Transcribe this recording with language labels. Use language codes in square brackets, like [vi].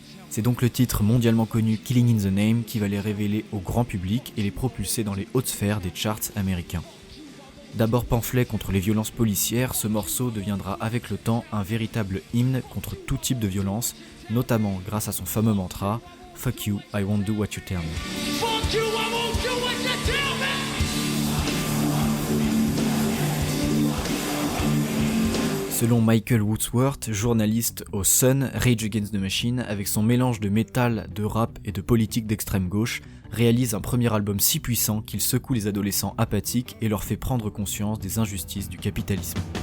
[fr] C'est donc le titre mondialement connu Killing in the Name qui va les révéler au grand public et les propulser dans les hautes sphères des charts américains. D'abord pamphlet contre les violences policières, ce morceau deviendra avec le temps un véritable hymne contre tout type de violence, notamment grâce à son fameux mantra « [en] Fuck you, I won't do what you tell me ». Fuck you, I won't do what you tell me. [fr] Selon Michael Woodsworth, journaliste au Sun, Rage Against the Machine, avec son mélange de métal, de rap et de politique d'extrême gauche, réalise un premier album si puissant qu'il secoue les adolescents apathiques et leur fait prendre conscience des injustices du capitalisme.